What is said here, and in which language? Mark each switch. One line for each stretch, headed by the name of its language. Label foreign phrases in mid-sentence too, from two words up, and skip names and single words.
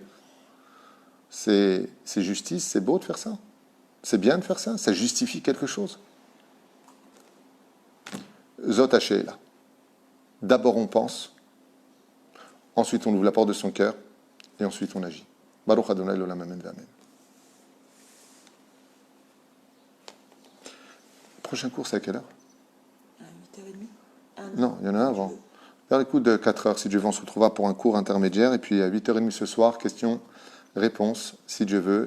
French: C'est justice, c'est beau de faire ça. C'est bien de faire ça, ça justifie quelque chose. Zot là. D'abord on pense, ensuite on ouvre la porte de son cœur, et ensuite on agit.
Hebrew: ברוך אדוני לעולם אמן ואמן.
French: Prochain cours, c'est à quelle heure? À 8h30. Non, il y en a un avant. Vers les coups de 4h, si Dieu veut, on se retrouvera pour un cours intermédiaire, et puis à 8h30 ce soir, questions-réponses, si Dieu veut.